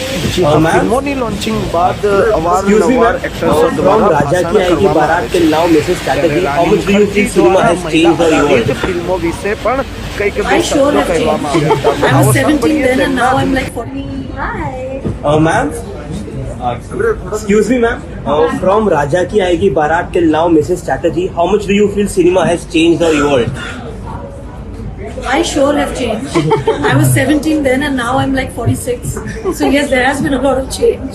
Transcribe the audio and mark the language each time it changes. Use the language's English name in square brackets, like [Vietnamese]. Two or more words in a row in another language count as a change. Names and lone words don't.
[Gujarati] ફિલ્મોની લોન્ચિંગ બાદ અવારનવાર એક્ટર્સો [English] from [Gujarati] દ્વારા [English] Raja Ki [Gujarati] ભાષાના [English] Aayegi [Gujarati] કરવામાં [English] Barat till now, Mrs. Chatterjee, how much do you think cinema has changed or evolved? [Gujarati] ફિલ્મો વિશે પણ કંઈક બે [English] I sure [Gujarati] શબ્દો [English] have [Gujarati] કહેવામાં [English] changed. [Gujarati] આવ્યા હતા. [English] I [Gujarati] આવો [English] was 17 [Gujarati] સાંભળીએ [English] then and now [Gujarati] તેમના [English] I'm like 40. Hi. Ma'am? Excuse me, ma'am. From Raja Ki Aayegi Barat till now, Mrs. Chatterjee, how much do you feel cinema has changed or evolved? I sure have changed. I was 17 then and now I'm like 46. So yes, there has been a lot of change.